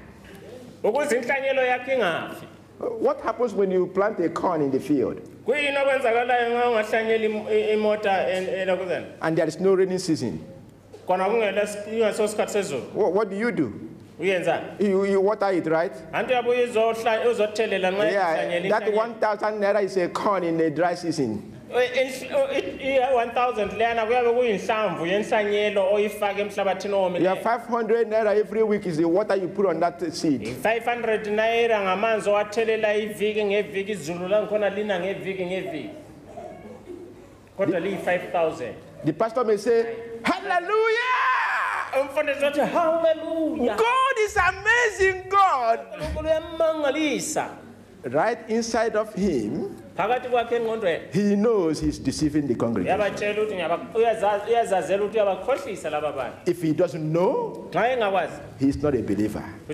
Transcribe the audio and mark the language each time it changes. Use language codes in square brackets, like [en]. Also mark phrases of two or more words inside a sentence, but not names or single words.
[en] What happens when you plant a corn in the field and there is no rainy season? What do? You water it, right? Yeah, that 1,000 naira is a corn in the dry season. [zu] 1,000 lana kuyabe kuyinhlamvu yenhlanyelo oyifaka emhlabathini owomileyo. [en] Yeah, 500 naira every week is the water you put on that seed. [zu] 500 naira ngamanzi owathelela iviki ngeviki, izulu langikhona lina ngeviki ngeviki. Kodwa liyi 5,000. [en] The pastor may say, hallelujah! [zu] Umfundisi uthi hallelujah. [en] God is amazing God. Right inside of him, he knows he's deceiving the congregation. If he doesn't know, he's not a believer.